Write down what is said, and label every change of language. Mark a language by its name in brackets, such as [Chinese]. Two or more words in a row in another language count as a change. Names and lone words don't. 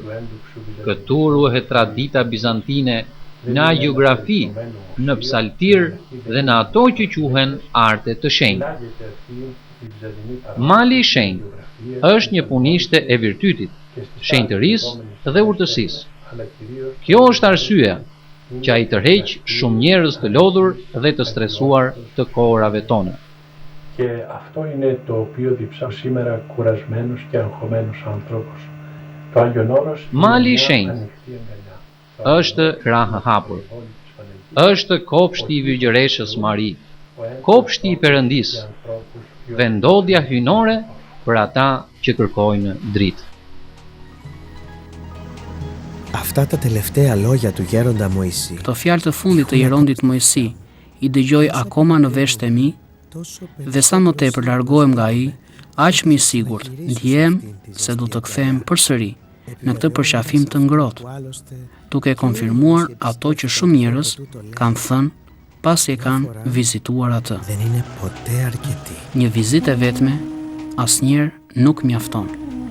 [Albanian] Këtu ruhet tradita bizantine në agiografi, në psaltir dhe në ato që quhen arte të shenjtë. Mali i shenjtë është një punishte e virtytit, shenjtërisë dhe urtësisë. Kjo është arsyeja që ai tërheq shumë njerëz të lodhur dhe të stresuar të kohërave tona. [Greek] Και αυτό είναι το οποίο διψά σήμερα κουρασμένος και αγχωμένος άνθρωπος. Το Άγιον Όρος [Albanian] Mali i shenjtë është krahë hapur. Është kopshti i Virgjëreshës Mari, kopshti i Perëndisë, vendodhja hyjnore për ata që kërkojnë dritë. [Greek] Αυτά τα τελευταία λόγια του γέροντα Μωυσή [Albanian] Këto fjalë të fundit të Jerondit Mojsi i dëgjoj akoma në veshët e mi dhe sa më tepër largohem nga ai, aq më i sigurt ndjem se do të kthehem përsëri në këtë përqafim të ngrohtë, duke konfirmuar ato që shumë njerëz kanë thënë pasi e kanë vizituar atë. [Greek] δεν είναι ποτέ αρκετή. [Albanian] Një vizitë e vetme asnjëherë nuk mjafton.